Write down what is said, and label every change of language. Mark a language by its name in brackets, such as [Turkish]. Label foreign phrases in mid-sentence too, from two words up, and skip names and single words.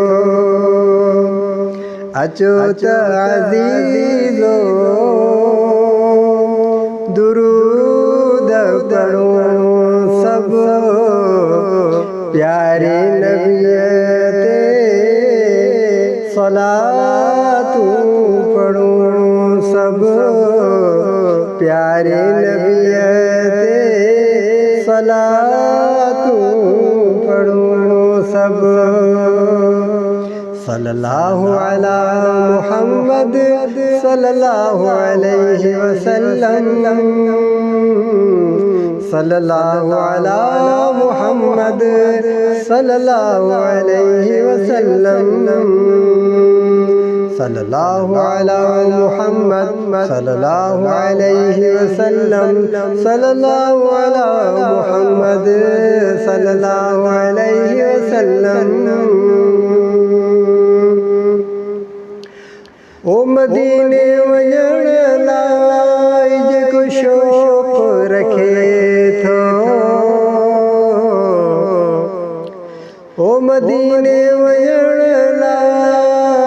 [Sindhi] अचो त अज़ीज़ो दुरूद पढ़ूं सब प्यारे नबी ते सलातूं पढ़ूं सब प्यारे नबी ते सलातूं पढ़ूं सब। [Arabic] صلى الله على محمد صلى الله عليه وسلم. صلى الله على محمد صلى الله عليه وسلم. صلى الله على محمد صلى الله عليه وسلم. صلى الله على محمد صلى الله عليه وسلم. [Sindhi] ओ मदीने वञण लाइ जेको शौक़ रखे थो। ओ मदीने वञण लाइ